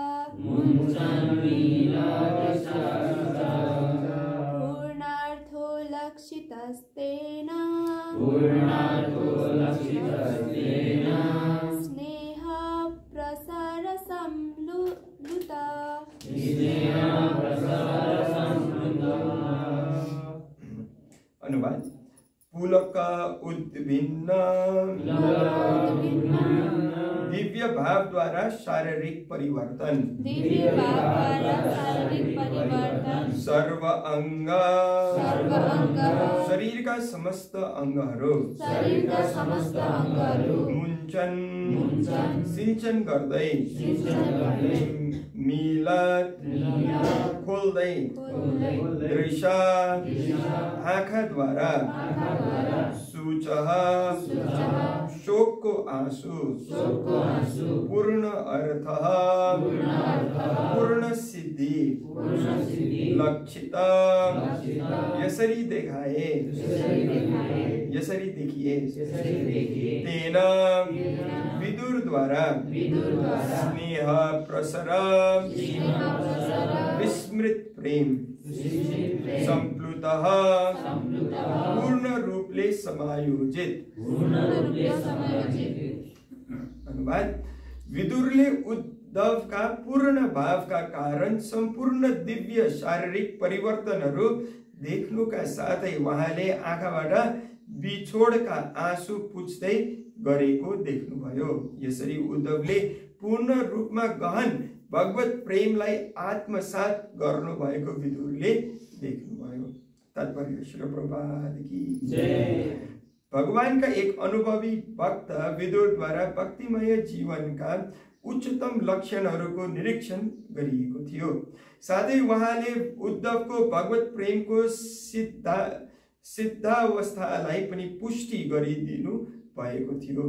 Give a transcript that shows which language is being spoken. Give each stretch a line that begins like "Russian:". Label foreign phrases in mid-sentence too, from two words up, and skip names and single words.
Sanskrit: पूर्णार्थो लक्षितस्तेन स्नेह प्रसार संप्लुता
Nepali: अनुवाद पुलक उद्भिन्न दिव्य भाव द्वारा शारीरिक परिवर्तन सर्व अंग शरीर का समस्त अंगहरू मुञ्चन सिंचन गर्दै मिलत खोल्दै दृश्य आँखा द्वारा सुचः शोक को आंसू पूर्ण अर्थ पूर्ण सिद्धि लक्षित यसरी देखाए यसरी देखिए तेन विदुर द्वारा स्नेह प्रसर विस्मृत प्रेम संप्लुतः पूर्ण रूपले समायोजित अनुवाद विदुरले उद्धव का पूर्ण भाव का कारण संपूर्ण दिव्य शारीरिक परिवर्तनहरू देख्नुका साथै उहाँले आँखाबाट बिछोडका आँसु पुछ्दै गरेको देख्नुभयो। यसरी उद्धवले पूर्ण रूपमा गहन भगवत प्रेमलाई आत्मसात गर्नुभएको विदुरले देख्नुभयो।
Hindi: तात्पर्य श्री प्रभुपाद की जय।
Nepali: भगवान का एक अनुभवी भक्त विदुर द्वारा भक्तिमय जीवन का उच्चतम लक्षणहरूको निरीक्षण गरिएको थियो। साथै उहाँले उद्धवको भगवत प्रेमको सिद्धावस्थालाई पनि पुष्टि गरिदिनु भएको थियो।